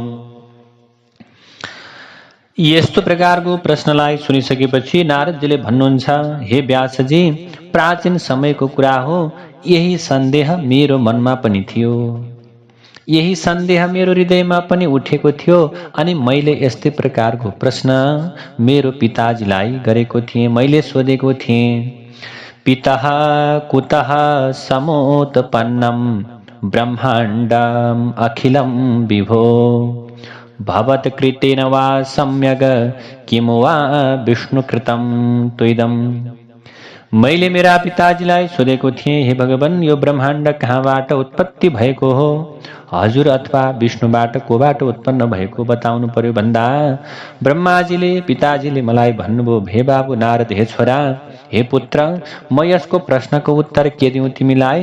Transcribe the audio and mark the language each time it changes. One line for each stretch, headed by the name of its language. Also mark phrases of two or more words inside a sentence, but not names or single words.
Nepali: यस्तो प्रकारको प्रश्नलाई सुनिसकेपछि नारदजीले भन्नुहुन्छ, हे व्यासजी, प्राचीन समयको कुरा हो। यही सन्देह मेरो मनमा पनि थियो, यही सन्देह मेरो हृदयमा पनि उठेको थियो। अनि मैले यस्तै प्रकारको प्रश्न मेरो पिताजीलाई गरेको थिएँ। मैले सोधेको थिएँ,
Sanskrit: पितः कुतः समुत्पन्नं ब्रह्माण्डम् अखिलं विभो भवत्कृतेन वा सम्यग् किमु वा विष्णुकृतं त्वइदम्।
Nepali: मैले मेरा पिताजीलाई सोधेको थिएँ, हे भगवान, यो ब्रह्माण्ड कहाँबाट उत्पत्ति भएको हो? हजुर अथवा विष्णुबाट कोबाट उत्पन्न भएको बताउनु पर्यो भन्दा पिताजीले मलाई भन्नुभयो, हे बाबु नारद, हे छोरा, हे पुत्र, म यसको प्रश्नको उत्तर के दिउँ तिमीलाई?